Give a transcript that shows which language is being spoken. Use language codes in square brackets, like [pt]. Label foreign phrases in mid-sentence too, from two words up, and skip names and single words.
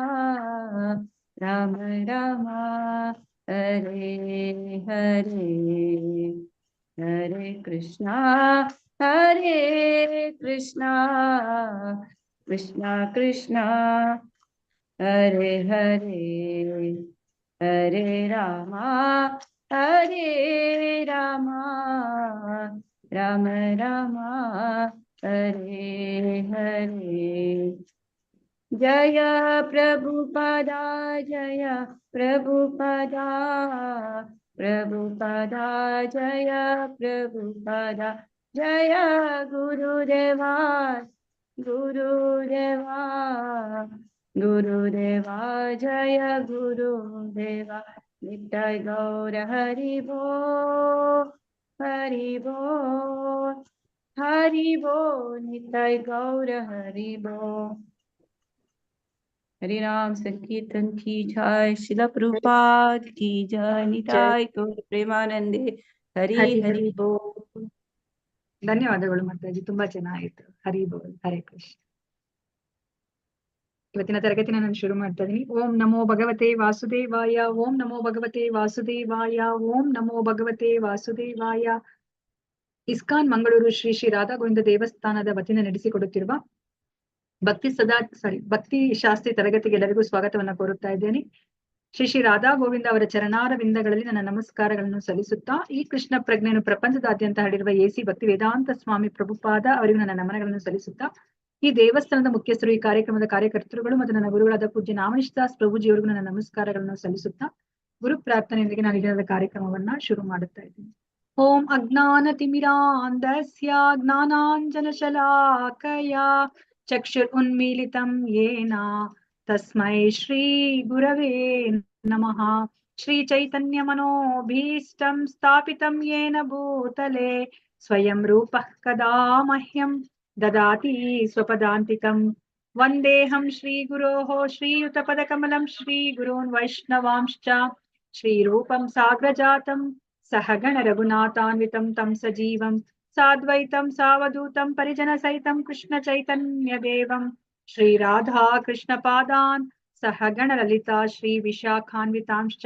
[sa] ರಾಮ ರಾಮ ಹರೇ ಹರೇ ಹರೇ ಕೃಷ್ಣ ಹರೇ ಕೃಷ್ಣ ಕೃಷ್ಣ ಕೃಷ್ಣ ಹರೇ ಹರೇ ಹರೇ ರಾಮ ಹರೇ ರಾಮ ರಾಮ ರಾಮ ಹರೇ ಹರೇ [hi] जय प्रभुपदा जय प्रभुपदा प्रभुपदा जय प्रभुपदा जय गुरुदेवा गुरुदेवा गुरुदेवा जय गुरुदेवा नित्य गौर हरि बोल हरि बोल हरि बोल नित्य गौर हरि बोल। हरि नाम संकीर्तन की जय, शिला प्रभुपाद की जय, निताय गौर प्रेमानंदे हरि ಹರಿ हरि ಹರಿ बोल। [kn] ಧನ್ಯವಾದಗಳು ಮಾತಾಜಿ, ತುಂಬಾ ಚೆನ್ನಾಗಿತ್ತು. [hi] हरि बोल, [kn] ಹರೇ ಕೃಷ್ಣ. ಇವತ್ತಿನ ತರಗತಿನ ನಾನು ಶುರು ಮಾಡ್ತಾ ಇದೀನಿ. [sa] ಓಂ ನಮೋ ಭಗವತೆ ವಾಸುದೇವಾಯ, ಓಂ ನಮೋ ಭಗವತೆ ವಾಸುದೇವಾಯ, ಓಂ ನಮೋ ಭಗವತೆ ವಾಸುದೇವಾಯ. [kn] ಇಸ್ಕಾನ್ ಮಂಗಳೂರು ಶ್ರೀ ಶ್ರೀ ರಾಧಾ ಗೋವಿಂದ ದೇವಸ್ಥಾನದ ವತಿಯಿಂದ ನಡೆಸಿಕೊಡುತ್ತಿರುವ ಭಕ್ತಿ ಶಾಸ್ತ್ರಿ ತರಗತಿಗೆ ಎಲ್ಲರಿಗೂ ಸ್ವಾಗತವನ್ನ ಕೋರುತ್ತಾ ಇದ್ದೇನೆ. ಶ್ರೀ ಶ್ರೀ ರಾಧಾ ಗೋವಿಂದ ಅವರ ಚರಣಾರವಿಂದಗಳಲ್ಲಿ ನನ್ನ ನಮಸ್ಕಾರಗಳನ್ನು ಸಲ್ಲಿಸುತ್ತಾ, ಈ ಕೃಷ್ಣ ಪ್ರಜ್ಞೆಯನ್ನು ಪ್ರಪಂಚದಾದ್ಯಂತ ಹರಡಿರುವ ಎಸಿ ಭಕ್ತಿ ವೇದಾಂತ ಸ್ವಾಮಿ ಪ್ರಭುಪಾದ ಅವರಿಗೂ ನನ್ನ ನಮನಗಳನ್ನು ಸಲ್ಲಿಸುತ್ತಾ, ಈ ದೇವಸ್ಥಾನದ ಮುಖ್ಯಸ್ಥರು, ಈ ಕಾರ್ಯಕ್ರಮದ ಕಾರ್ಯಕರ್ತರುಗಳು ಮತ್ತು ನನ್ನ ಗುರುಗಳಾದ ಪೂಜ್ಯ ನಾಮನಿಶ್ ದಾಸ್ ಪ್ರಭುಜಿಯವರಿಗೂ ನನ್ನ ನಮಸ್ಕಾರಗಳನ್ನು ಸಲ್ಲಿಸುತ್ತಾ, ಗುರು ಪ್ರಾರ್ಥನೆಯೊಂದಿಗೆ ನಾನು ಈ ದಿನದ ಕಾರ್ಯಕ್ರಮವನ್ನ ಶುರು ಮಾಡುತ್ತಾ ಇದ್ದೀನಿ. [sa] ಓಂ ಅಜ್ಞಾನ ತಿಮಿರಾಂಧಸ್ಯ ಜ್ಞಾನಾಂಜನ ಶಲಾಕಯ ಚಕ್ಷುರ್ ಉನ್ಮೀಲಿತಂ ಯೇನ ತಸ್ಮೈ ಶ್ರೀ ಗುರವೇ ನಮಃ. ಶ್ರೀ ಚೈತನ್ಯ ಮನೋಭೀಷ್ಟಂ ಸ್ಥಾಪಿತಂ ಯೇನ ಭೂತಲೆ ಸ್ವಯಂ ರೂಪಃ ಕದಾ ಮಹ್ಯಂ ದದಾತಿ ಸ್ವಪದಾಂತಿಕಂ. ವಂದೇಹಂ ಶ್ರೀ ಗುರೋಃ ಶ್ರೀಯುತ ಪದಕಮಲಂ ಶ್ರೀ ಗುರೂನ್ ವೈಷ್ಣವಾಂಶ್ಚ ಶ್ರೀರೂಪಂ ಸಾಗ್ರಜಾತಂ ಸಹಗಣ ರಘುನಾಥಾನ್ವಿತಂ ತಂ ಸಜೀವಂ ಸಾದ್ವೈತಂ ಸಾವಧೂತಂ ಪರಿಜನ ಸಹಿತಂ ಕೃಷ್ಣ ಚೈತನ್ಯ ದೇವಂ ಶ್ರೀ ರಾಧಾ ಕೃಷ್ಣ ಪಾದಾನ್ ಸಹಗಣ ಲಲಿತಾ ಶ್ರೀ ವಿಶಾಖಾನ್ವಿತಾಂಶ್ಚ.